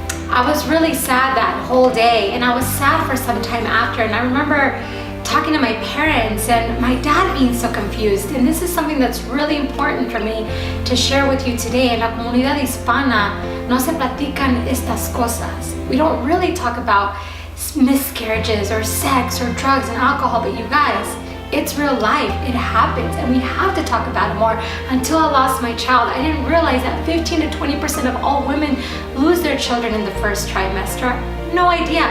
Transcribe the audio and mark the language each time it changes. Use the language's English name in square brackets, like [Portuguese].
[English] I was really sad that whole day, and I was sad for some time after. And I remember talking to my parents and my dad being so confused. And this is something that's really important for me to share with you today. [Spanish] En la comunidad hispana no se platican estas cosas. [English] We don't really talk about miscarriages or sex or drugs and alcohol, but you guys, it's real life. It happens, and we have to talk about it more. Until I lost my child, I didn't realize that 15 to 20% of all women lose their children in the first trimester. No idea.